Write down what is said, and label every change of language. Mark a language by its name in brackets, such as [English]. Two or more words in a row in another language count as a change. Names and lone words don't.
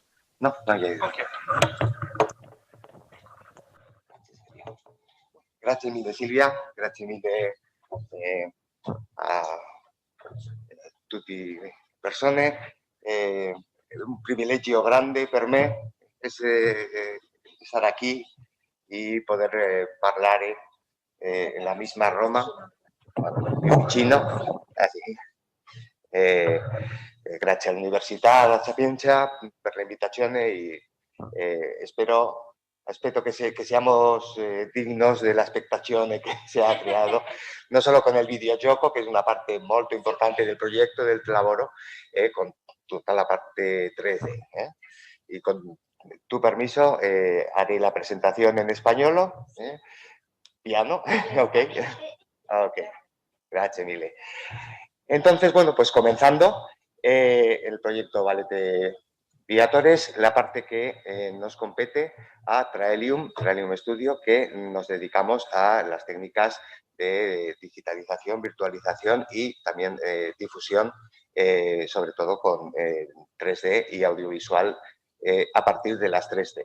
[Italian] No, non hai. Ok. Grazie mille Silvia, grazie mille a tutte le persone. È un privilegio grande per me [Spanish] estar aquí y poder hablar en la misma Roma, [Italian] più vicino. [Spanish] Así. [Italian] Grazie all'Università La Sapienza per l'invitazione e aspetto [Spanish] que seamos dignos de la expectación que se ha creado, no solo con el videogioco, que es una parte [Italian] molto importante [Spanish] del proyecto, del lavoro, con toda la parte 3D. Y con tu permiso, haré la presentación en español. [Italian] Piano, ok. Ok, grazie mille. [Spanish] Entonces, bueno, pues comenzando el proyecto Valete Viatores, la parte que nos compete a Traelium Studio, que nos dedicamos a las técnicas de digitalización, virtualización y también difusión, sobre todo con 3D y audiovisual a partir de las 3D.